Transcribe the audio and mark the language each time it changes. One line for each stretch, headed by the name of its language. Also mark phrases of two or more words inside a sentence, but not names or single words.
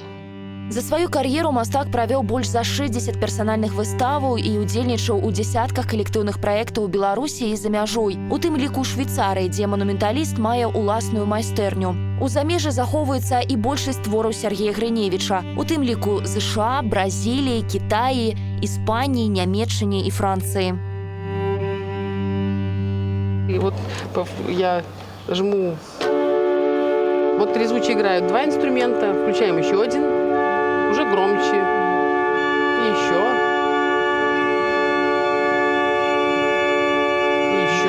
Belarusian: За сваю кар'еру мастак правёў больш за 60 персанальных выставаў і удзельнічаў у дзесятках калектыўных праектаў у Беларусі і за мяжой. У тым ліку Швейцарыі, дзе манументаліст мае ўласную майстэрню. У замежжы захоўваецца і большасць твораў Сергея Грыневіча, у тым ліку США, Бразіліі, Кітаі, Іспаніі, Нямецчыне і Францыі.
Russian: И вот я жму. Вот трезвучие играют два инструмента, включаем еще один, уже громче. И еще. И еще.